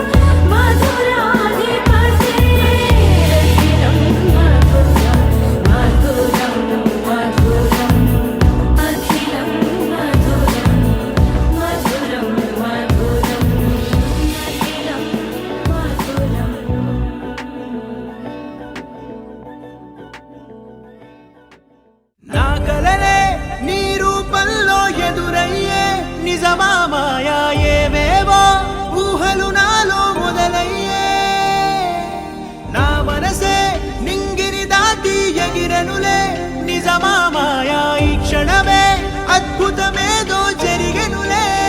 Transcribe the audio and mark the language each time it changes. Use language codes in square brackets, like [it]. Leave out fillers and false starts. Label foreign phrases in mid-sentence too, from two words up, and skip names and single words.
[sa] मधुराधिपतेरखिलं मधुरं मधुरं मधुरम् अखिलं मधुरं मधुरं मधुरम् अखिलं मधुरम् [te] నా కలలే నీ రూపంలో ఎదురయ్యే నిజమా మాయా ఏవేవో ఊహలు నాలో మొదలయ్యే నా మనసే నింగిని దాటి ఎగిరనులే నిజమా మాయా ఈ క్షణమే అద్భుతమేదో జరిగెనులే